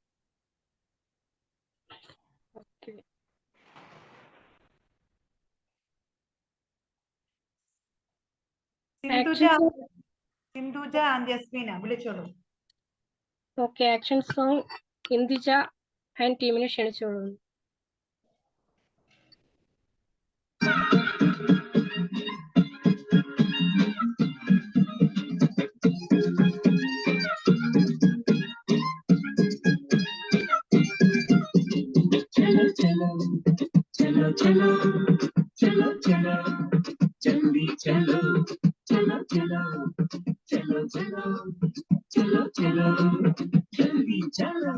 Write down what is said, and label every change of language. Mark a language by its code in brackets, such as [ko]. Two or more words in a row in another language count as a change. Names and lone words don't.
[ml] സിന്ധുജ ആൻഡ് ജസ്മീന വിളിച്ചോളൂ. ഓക്കെ, ആക്ഷൻ സോങ് ഇന്ദിജ ആൻഡ് ടീമിനെ ക്ഷണിച്ചോളൂ. [hi] चलो चलो चलो चलो चलो चलो जल्दी चलो चलो चलो चलो चलो चलो चलो जल्दी चलो.